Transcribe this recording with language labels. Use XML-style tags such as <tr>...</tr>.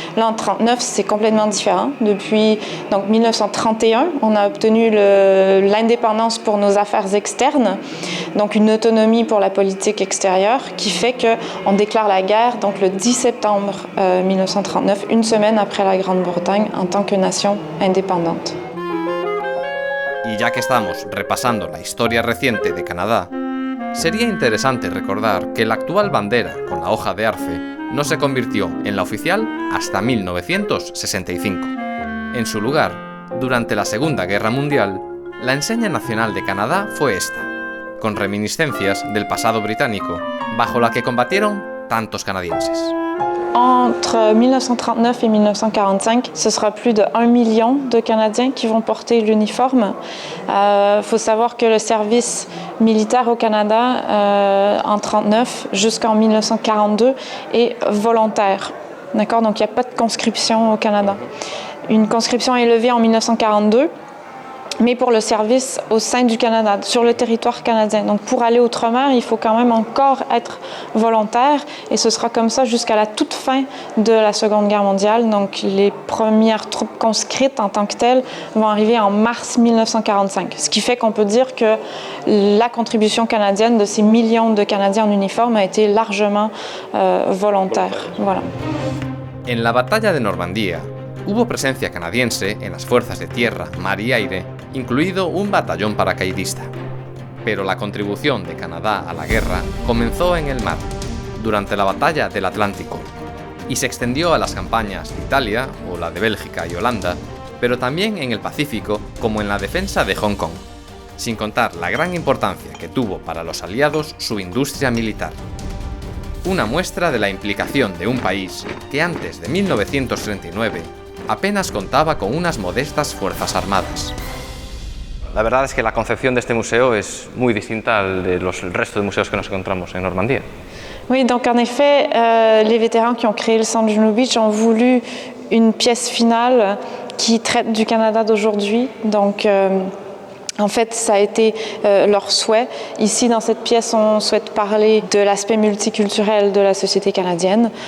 <fr>Là, en 1939, c'est complètement différent. Depuis 1931, on a obtenu l'indépendance pour nos affaires externes, donc une autonomie pour la politique extérieure, qui fait qu'on déclare la guerre donc, le 10 septembre 1939, une semaine après la Grande-Bretagne, en tant que nation indépendante.</fr> <es>Y ya que estamos repasando la historia reciente de Canadá, sería interesante recordar que la actual bandera con la hoja de arce no se convirtió en la oficial hasta 1965. En su lugar, durante la Segunda Guerra Mundial, la enseña nacional de Canadá fue esta, con reminiscencias del pasado británico, bajo la que combatieron tantos canadienses.</es> <fr>entre 1939 et 1945, ce sera plus de 1 million de Canadiens qui vont porter l'uniforme. Faut savoir que le service militaire au Canada, en 1939 jusqu'en 1942, est volontaire. D'accord? Donc, il n'y a pas de conscription au Canada. Une conscription est levée en 1942, mais pour le service au sein du Canada, sur le territoire canadien. Donc, pour aller outre-mer, il faut quand même encore être volontaire, et ce sera comme ça jusqu'à la toute fin de la Seconde Guerre mondiale. Donc, les premières troupes conscrites en tant que telles vont arriver en mars 1945, ce qui fait qu'on peut dire que la contribution canadienne de ces millions de Canadiens en uniforme a été largement volontaire. Voilà.</fr> <es>En la batalla de Normandía, hubo presencia canadiense en las fuerzas de tierra, mar y aire, incluido un batallón paracaidista. Pero la contribución de Canadá a la guerra comenzó en el mar, durante la batalla del Atlántico, y se extendió a las campañas de Italia o la de Bélgica y Holanda, pero también en el Pacífico, como en la defensa de Hong Kong, sin contar la gran importancia que tuvo para los aliados su industria militar. Una muestra de la implicación de un país que antes de 1939 apenas contaba con unas modestas fuerzas armadas. La verdad es que la concepción de este museo es muy distinta al de los restos de museos que nos encontramos en Normandía.</es> <fr>Oui, donc en effet, les vétérans qui ont créé le centre Juno Beach ont voulu une pièce finale qui traite du Canada d'aujourd'hui. Donc, en fait, ça a été leur souhait. Ici, dans cette pièce, on souhaite parler de l'aspect multiculturel de la société canadienne.</fr>